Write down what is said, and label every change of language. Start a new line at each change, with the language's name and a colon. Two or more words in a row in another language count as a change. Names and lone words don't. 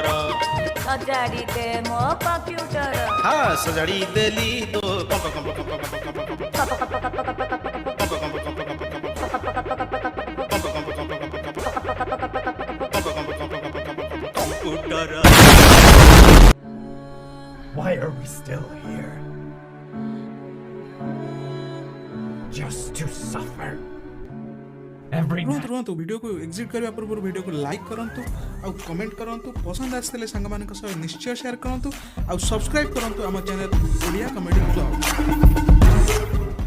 Odia: ସଜାଡି ଦେ ମୋ କମ୍ପ୍ୟୁଟର। ହଁ ସଜାଡି ଦେଲି ତୋ କମ୍ପ୍ୟୁଟର।
English: Why are we still here? Just to suffer. Every night.
Odia: ରୁହନ୍ତୁ ଭିଡ଼ିଓକୁ ଏକ୍ସିଟ୍ କରିବା ପୂର୍ବରୁ ଭିଡ଼ିଓକୁ ଲାଇକ୍ କରନ୍ତୁ, ଆଉ କମେଣ୍ଟ କରନ୍ତୁ, ପସନ୍ଦ ଆସିଥିଲେ ସାଙ୍ଗମାନଙ୍କ ସହ ନିଶ୍ଚୟ ସେୟାର କରନ୍ତୁ, ଆଉ ସବସ୍କ୍ରାଇବ୍ କରନ୍ତୁ ଆମ ଚ୍ୟାନେଲ ଓଡ଼ିଆ କମେଡି ବ୍ଲଗ।